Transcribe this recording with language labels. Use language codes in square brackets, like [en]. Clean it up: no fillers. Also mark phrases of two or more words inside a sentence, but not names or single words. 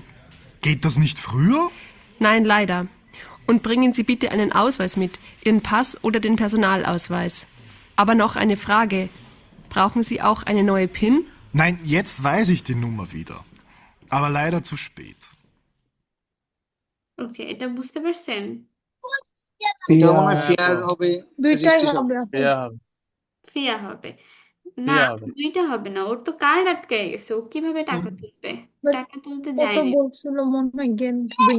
[de] Geht das nicht früher? Nein, leider. Und bringen Sie bitte einen Ausweis mit, Ihren Pass oder den Personalausweis. Aber noch eine Frage. Brauchen Sie auch eine neue PIN? Nein, jetzt weiß ich die Nummer wieder. Aber leider zu spät. [bn] ওকে, এটা বুঝতে পারছেন? এটা মনে হয় ফেয়ার হবে, দুইটাই রেজিস্ট্রেশন হবে আপু। ইয়া হবে, ফিয়া হবে না, ইয়া হবে। দুইটা হবে না, ওর তো কার্ড আটকে গেছে, ও কিভাবে টাকা তুলবে? [en] But [bn] টাকা তুলতে ও তো যায়নি। বলছিল মনে হয় [de] Geld bring